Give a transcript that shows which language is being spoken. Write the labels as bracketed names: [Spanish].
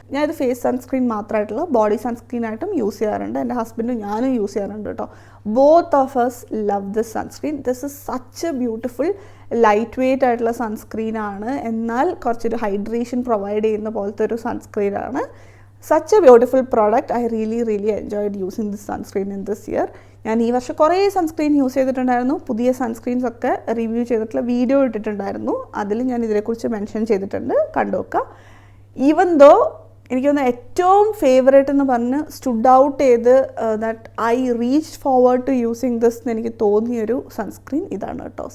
[Malayalam] ഞാനിത് face sunscreen മാത്രമായിട്ടുള്ള body സൺസ്ക്രീനായിട്ടും use ചെയ്യാറുണ്ട്. എൻ്റെ ഹസ്ബൻഡും ഞാനും യൂസ് ചെയ്യാറുണ്ട് കേട്ടോ. [English] Both of us love this sunscreen. This is such a beautiful lightweight [Malayalam] ആയിട്ടുള്ള സൺസ്ക്രീനാണ്, എന്നാൽ കുറച്ചൊരു ഹൈഡ്രേഷൻ പ്രൊവൈഡ് ചെയ്യുന്ന പോലത്തെ ഒരു സൺസ്ക്രീനാണ്. [English] Such a beautiful product. I really enjoyed using this sunscreen in this year. [Malayalam] ഞാൻ ഈ വർഷം കുറേ സൺസ്ക്രീൻ യൂസ് ചെയ്തിട്ടുണ്ടായിരുന്നു. പുതിയ സൺസ്ക്രീൻസ് ഒക്കെ റിവ്യൂ ചെയ്തിട്ടുള്ള വീഡിയോ ഇട്ടിട്ടുണ്ടായിരുന്നു. അതിൽ ഞാൻ ഇതിനെക്കുറിച്ച് മെൻഷൻ ചെയ്തിട്ടുണ്ട്, കണ്ടുനോക്കുക. ഈവൻ ദോ എനിക്ക് തോന്നുന്നു ഏറ്റവും ഫേവറേറ്റ് എന്ന് പറഞ്ഞ് സ്റ്റുഡ് ഔട്ട് ചെയ്ത് [English] that I reach forward to using this [Malayalam] എന്ന് എനിക്ക് തോന്നിയൊരു സൺസ്ക്രീൻ ഇതാണ് കേട്ടോ.